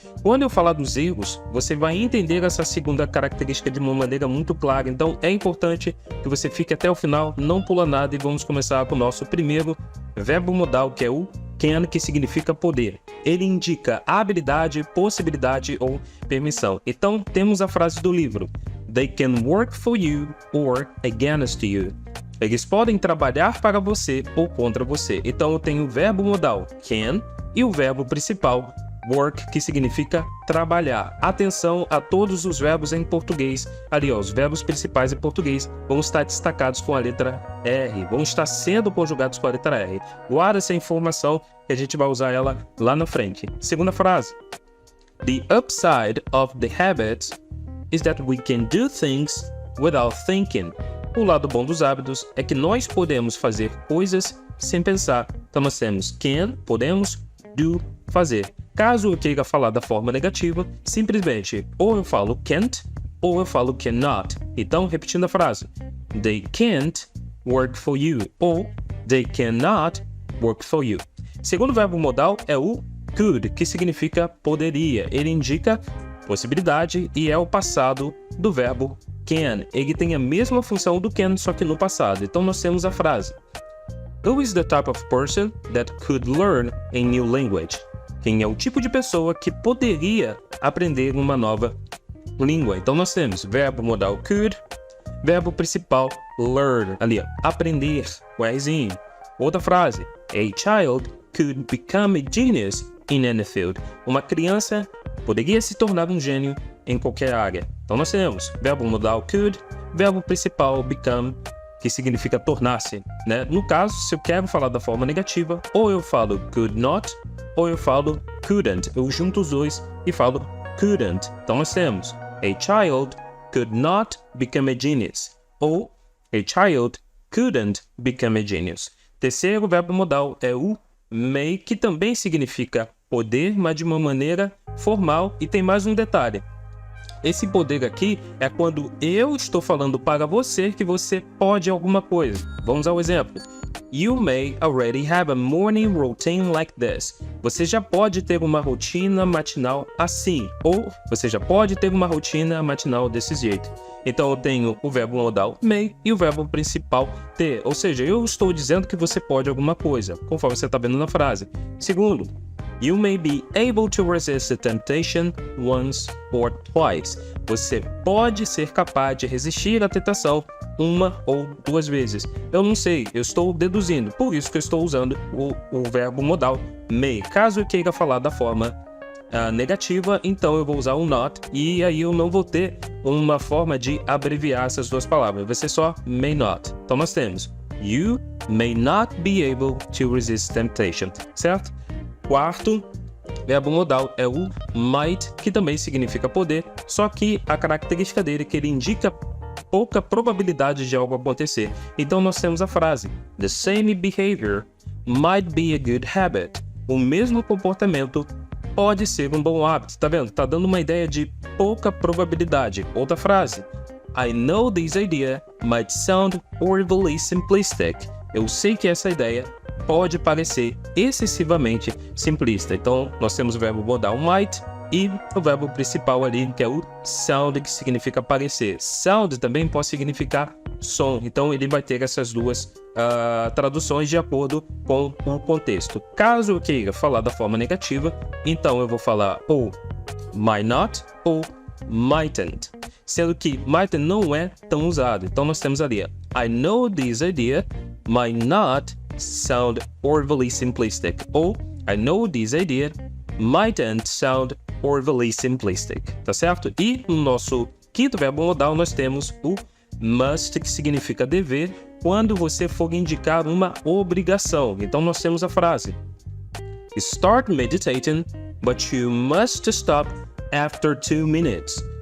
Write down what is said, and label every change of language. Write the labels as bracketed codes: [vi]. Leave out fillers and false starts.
[pt] Quando eu falar dos erros, você vai entender essa segunda característica de uma maneira muito clara. Então é importante que você fique até o final, não pula nada, e vamos começar com o nosso primeiro verbo modal, que é o can, que significa poder. Ele indica habilidade, possibilidade ou permissão. Então temos a frase do livro: [en] They can work for you or against you. [pt] Eles podem trabalhar para você ou contra você. Então eu tenho o verbo modal can e o verbo principal work, que significa trabalhar. Atenção a todos os verbos em português. Ali, ó, os verbos principais em português vão estar destacados com a letra R, vão estar sendo conjugados com a letra R. Guarda essa informação que a gente vai usar ela lá na frente. Segunda frase: [en] The upside of the habits is that we can do things without thinking. [pt] O lado bom dos hábitos é que nós podemos fazer coisas sem pensar. Então nós temos can, podemos, do, fazer. Caso eu queira falar da forma negativa, simplesmente ou eu falo can't ou eu falo cannot. Então, repetindo a frase: [en] They can't work for you [pt] ou [en] They cannot work for you. [pt] Segundo verbo modal é o could, que significa poderia. Ele indica possibilidade e é o passado do verbo can. Ele tem a mesma função do can, só que no passado. Então nós temos a frase: [en] Who is the type of person that could learn a new language? [pt] Quem é o tipo de pessoa que poderia aprender uma nova língua? Então nós temos verbo modal could, verbo principal learn, ali ó, aprender, o Rzinho. Outra frase: [en] A child could become a genius in any field. [pt] Uma criança poderia se tornar um gênio em qualquer área. Então nós temos verbo modal could, verbo principal become, que significa tornar-se, né? No caso, se eu quero falar da forma negativa, ou eu falo could not, ou eu falo couldn't. Eu junto os dois e falo couldn't. Então nós temos [en] a child could not become a genius, [pt] ou [en] a child couldn't become a genius. [pt] Terceiro verbo modal é o may, que também significa poder, mas de uma maneira formal, e tem mais um detalhe. Esse poder aqui é quando eu estou falando para você que você pode alguma coisa. Vamos ao exemplo. [en] You may already have a morning routine like this. [pt] Você já pode ter uma rotina matinal assim. Ou você já pode ter uma rotina matinal desse jeito. Então eu tenho o verbo modal may e o verbo principal ter. Ou seja, eu estou dizendo que você pode alguma coisa, conforme você está vendo na frase. Segundo, [en] you may be able to resist the temptation once or twice. [pt] Você pode ser capaz de resistir à tentação uma ou duas vezes. Eu não sei, eu estou deduzindo, por isso que eu estou usando o verbo modal may. Caso eu queira falar da forma negativa, então eu vou usar o not, e aí eu não vou ter uma forma de abreviar essas duas palavras, vai ser só may not. Então nós temos [en] you may not be able to resist temptation, [pt] certo? Quarto verbo modal é o might, que também significa poder, só que a característica dele é que ele indica pouca probabilidade de algo acontecer. Então nós temos a frase: [en] The same behavior might be a good habit. [pt] O mesmo comportamento pode ser um bom hábito. Tá vendo? Tá dando uma ideia de pouca probabilidade. Outra frase: [en] I know this idea might sound horribly simplistic. [pt] Eu sei que essa ideia pode parecer excessivamente simplista. Então nós temos o verbo modal might e o verbo principal ali, que é o sound, que significa parecer. Sound também pode significar som. Então ele vai ter essas duas traduções de acordo com o contexto. Caso eu queira falar da forma negativa, então eu vou falar ou might not ou mightn't. sendo que might não é tão usado. Então nós temos ali, [en] I know this idea might not sound overly simplistic. [pt] Ou, [en] I know this idea mightn't sound overly simplistic, [pt] tá certo? E no nosso quinto verbo modal nós temos o must, que significa dever, quando você for indicar uma obrigação. Então nós temos a frase: [en] Start meditating, but you must stop after 2 minutes.